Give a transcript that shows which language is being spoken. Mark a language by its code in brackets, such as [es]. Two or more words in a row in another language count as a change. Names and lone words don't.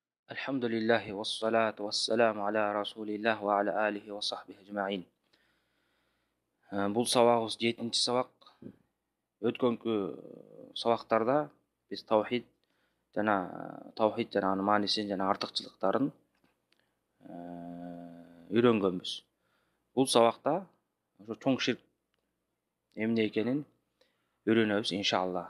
[ar] الحمد لله والصلاة والسلام على رسول الله وعلى آله وصحبه أجمعين. [kk] Бұл сабағымыз 7-ші сабақ. [ky] Өткөнкү сабактарда биз таухид жана анын маанисин жана артыкчылыктарын үйрөнгөнбүз. Бұл сабакта ошо чоң ширк эмне экенин үйрөнөбүз иншалла.